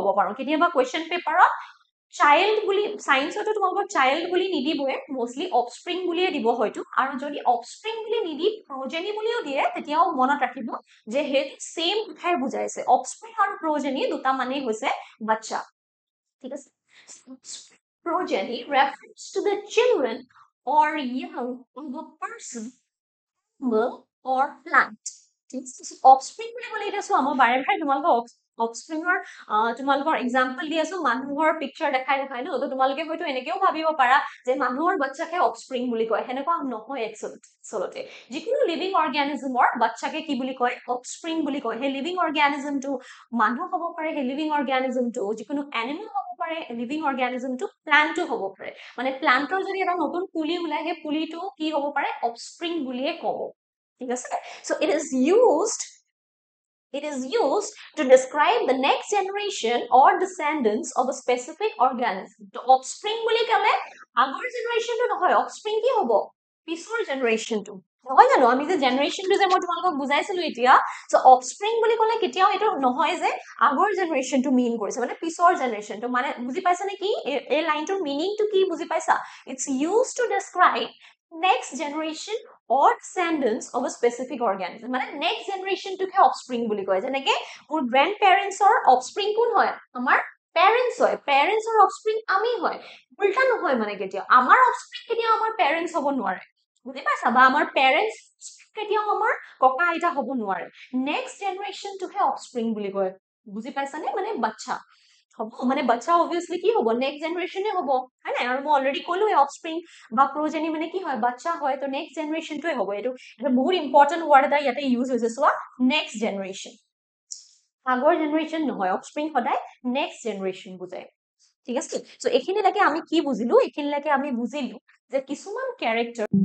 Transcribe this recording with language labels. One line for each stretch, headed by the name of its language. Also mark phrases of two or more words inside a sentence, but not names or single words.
Assamese: পাৰো কেতিয়াবা
English: question paper
Assamese: চাইল্ড বুলি সায়েন্সতো তোমালোকৰ চাইল্ড বুলি নিদিবয়ে
English: mostly offspring
Assamese: বুলিয়ে দিব হয়তো আৰু যদি অফস্প্ৰিং বুলি নিদি প্ৰজেনি বুলিও দিয়ে তেতিয়াও মনত ৰাখিব যে হে সেম কথাই বুজাইছে অফস্প্ৰিং আৰু প্ৰজেনি দুটা মানেই হৈছে বাচ্চা ঠিক আছে
English: progeny refers to the children or young of a person, animal, or plant.
Assamese: অফস্প্ৰিং বুলি ক'লে এতিয়া চোৱা মই বাৰে বাৰে তোমালোকৰ অফস্প্ৰিঙৰ তোমালোকৰ এক্সাম্পল দি আছো মানুহৰ পিকচাৰ দেখাই দেখাই ন তো তোমালোকে হয়তো এনেকেও ভাবিব পাৰা যে মানুহৰ বাচ্চাকে অফস্প্ৰিং বুলি কয় সেনেকুৱা নহয় আচলতে যিকোনো
English: living organism
Assamese: বাচ্চাকে কি বুলি কয় অফস্প্ৰিং বুলি কয় সেই
English: living organism
Assamese: মানুহ হ'ব পাৰে সেই
English: living organism
Assamese: যিকোনো এনিমেল হ'ব পাৰে
English: living organism plant
Assamese: হ'ব পাৰে মানে প্লান্টৰ যদি এটা নতুন পুলি ওলাই সেই পুলিটো কি হ'ব পাৰে অফস্প্ৰিং বুলিয়ে ক'ব ঠিক আছে
English: so it is used to describe the next generation or descendants of a specific organism. The offspring
Assamese: বুলি ক'লে আগৰ জেনাৰেশ্যনটো নহয় offspring কি হ'ব পিছৰ জেনাৰেশ্যনটো নহয় জানো আমি যে জেনাৰেশ্যনটো যে মই তোমালোকক বুজাইছিলো এতিয়া
English: so offspring
Assamese: বুলি ক'লে কেতিয়াও এইটো নহয় যে আগৰ জেনাৰেশ্যনটো মিন কৰিছে মানে পিছৰ জেনাৰেশ্যনটো মানে বুজি পাইছা নে কি এই লাইনটোৰ মিনিংটো কি বুজি পাইছা
English: it's used to describe next generation or descendants of a specific organism
Assamese: মানে
English: next generation
Assamese: টোকে offspring বুলি কয় যেনেকে মোৰ
English: grandparentsৰ offspring
Assamese: কোন হয় আমাৰ parents হয়
English: parentsৰ offspring
Assamese: আমি হয় উল্টা নহয় মানে কেতিয়া আমাৰ offspring কেতিয়া আমাৰ parents হ'ব নোৱাৰে বুজি পাইছা বা আমাৰ parents কেতিয়াও আমাৰ ককা আইতা হ'ব নোৱাৰে
English: next generation
Assamese: টোকে offspring বুলি কয় বুজি পাইছা নে মানে বাচ্চা হ'ব মানে বাচ্চা অবভিয়াসলি কি হ'ব
English: next generation
Assamese: হ'ব হয় নাই আৰু মই অলৰেডি ক'লোৱে অফস্প্ৰিং বা প্ৰজেনি মানে কি হয় বাচ্চা হয় তো
English: next generation
Assamese: হ'ব এইটো বহুত
English: important word
Assamese: এটা ইয়াতে ইউজ হৈছে চোৱা
English: next generation
Assamese: আগৰ জেনাৰেশ্যন নহয় অফস্প্ৰিং সদায়
English: next generation
Assamese: বুজায় ঠিক আছে চ' এইখিনিলৈকে আমি কি বুজিলো এইখিনিলৈকে আমি বুজিলো যে কিছুমান কেৰেক্টাৰ